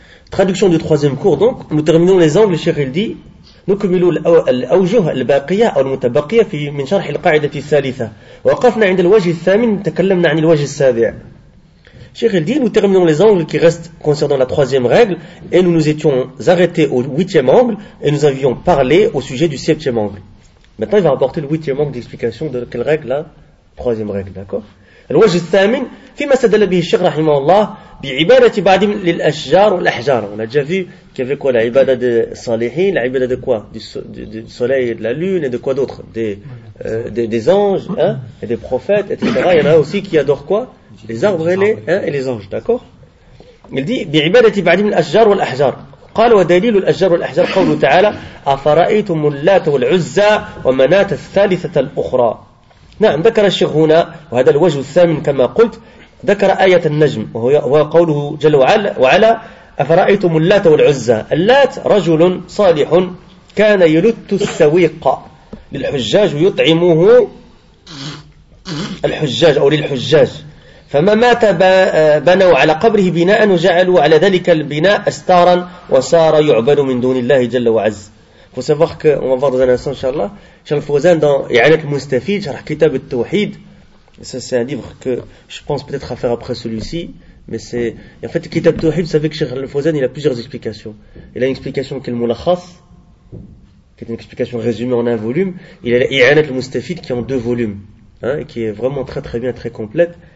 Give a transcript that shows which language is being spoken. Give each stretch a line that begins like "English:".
French: Traduction du troisième cours, donc. Nous terminons les angles, le cheikh, il dit...
Arabic: نكمل الأوجه الباقية أو المتبقية في من شرح القاعدة الثالثة وقفنا عند الوجه الثامن تكلمنا عن الوجه السابع شيخ الدين
French: nous terminons les angles qui restent concernant la troisième règle et nous nous étions arrêtés au huitième angle et nous avions parlé au sujet du septième angle. Maintenant il va rapporter le huitième angle d'explication de quelle règle là, troisième règle, d'accord.
Arabic: الوجه الثامن فيما استدل به الشيخ رحمه الله بعبادة بعض للأشجار والأحجار.
French: On a déjà vu qu'il y avait quoi, la ibada de salihin, la ibada de quoi, du soleil et de la lune et de quoi d'autre, des anges, hein, et des prophètes, etc. Il y en a aussi qui adorent quoi, les arbres et les anges, d'accord. Il dit
Arabic: بعبادة بعض للأشجار والأحجار. قال ودليل الأشجار والأحجار قوله تعالى أفرأيتم اللات والعزى ومناة الثالثة الأخرى. نعم ذكر الشيخ هنا وهذا الوجه الثامن كما قلت ذكر آية النجم وهو قوله جل وعلا أفرأيتم اللات والعزى. اللات رجل صالح كان يلت السويق للحجاج ويطعمه الحجاج أو للحجاج، ف فما مات بنوا على قبره بناء وجعلوا على ذلك البناء استارا وصار يعبد من دون الله جل وعز.
French: Faut savoir que on va voir dans un instant, inchallah, Cheikh Fawzan dans Ya'alak Mustafid, Sharh Kitab al-Tawhid. Ça c'est un livre que je pense peut-être à faire après celui-ci, mais c'est en fait Kitab al-Tawhid, vous savez que Cheikh Fawzan il a plusieurs explications. Il a une explication qui est le Moulakhas, qui est une explication résumée en un volume, il a Ya'alak Mustafid qui est en deux volumes, hein, qui est vraiment très très bien, très complète.